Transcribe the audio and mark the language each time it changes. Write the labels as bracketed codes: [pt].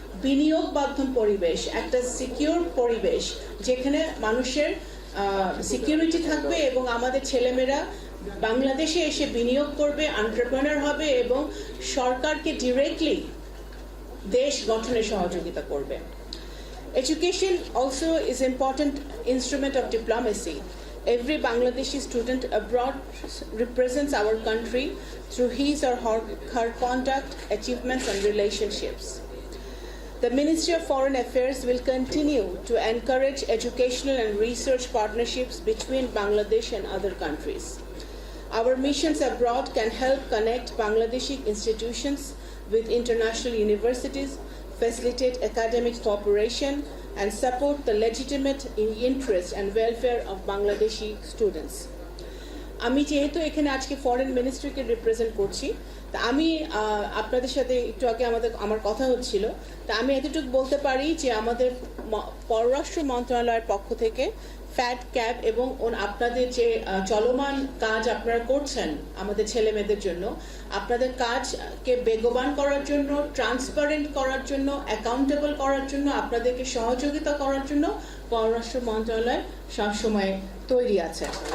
[bn] বিনিয়োগ বান্ধব পরিবেশ, একটা সিকিউর পরিবেশ যেখানে মানুষের সিকিউরিটি থাকবে এবং আমাদের ছেলেমেয়েরা বাংলাদেশে এসে বিনিয়োগ করবে, এন্টারপ্রেনার হবে এবং সরকারকে ডিরেক্টলি দেশ গঠনে সহযোগিতা করবে। [en] Education also is an important instrument of diplomacy. Every Bangladeshi student abroad represents our country through his or her conduct, achievements and relationships. The Ministry of Foreign Affairs will continue to encourage educational and research partnerships between Bangladesh and other countries. Our missions abroad can help connect Bangladeshi institutions with international universities, facilitate academic cooperation, and support the legitimate interest and welfare of Bangladeshi students. [bn] আমি যেহেতু এখানে আজকে foreign মিনিস্ট্রিকে represent করছি, তা আমি আপনাদের সাথে একটু আগে আমার কথা হচ্ছিল, তা আমি এতটুকু বলতে পারি যে আমাদের পররাষ্ট্র মন্ত্রণালয়ের পক্ষ থেকে ফ্যাট ক্যাব এবং আপনাদের যে চলমান কাজ আপনারা করছেন আমাদের ছেলে মেয়েদের জন্য, আপনাদের কাজকে বেগবান করার জন্য, ট্রান্সপারেন্ট করার জন্য, অ্যাকাউন্টেবল করার জন্য, আপনাদেরকে সহযোগিতা করার জন্য পররাষ্ট্র মন্ত্রণালয় সবসময় তৈরি আছে।